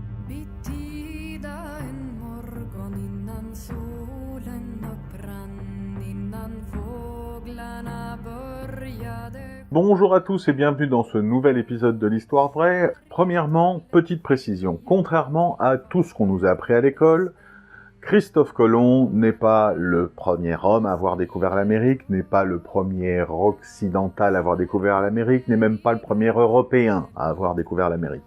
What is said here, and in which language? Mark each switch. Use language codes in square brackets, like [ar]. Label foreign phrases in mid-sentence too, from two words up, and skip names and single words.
[sv] Bittida en morgon innan solen upprann, innan fåglarna började. [fr] Bonjour à tous et bienvenue dans ce nouvel épisode de l'Histoire vraie. Premièrement, petite précision, contrairement à tout ce qu'on nous a appris à l'école, Christophe Colomb n'est pas le premier homme à avoir découvert l'Amérique, n'est pas le premier occidental à avoir découvert l'Amérique, n'est même pas le premier européen à avoir découvert l'Amérique.